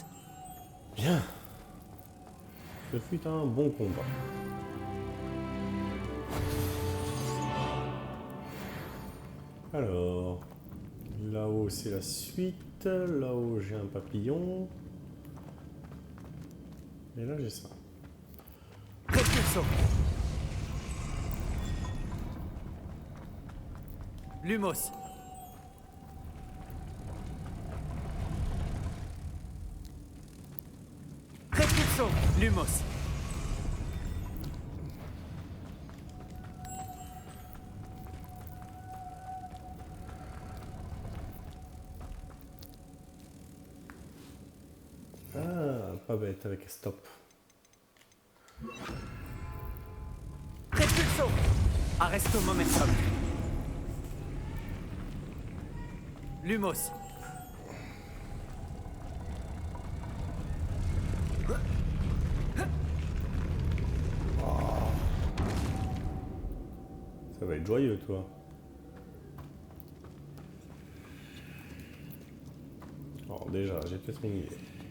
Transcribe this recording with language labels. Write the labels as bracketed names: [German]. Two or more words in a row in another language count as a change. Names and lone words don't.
[French] Bien. Ce fut un bon combat. Alors, là-haut c'est la suite. Là-haut j'ai un papillon. Et là j'ai ça. [Latin] Repulso. Lumos. Repulso. Lumos. [French] Ah, pas bête avec stop. [Latin] Repulso. Arresto momentum. Lumos. [French] Ça va être joyeux, toi. Alors déjà, j'ai peut-être une idée.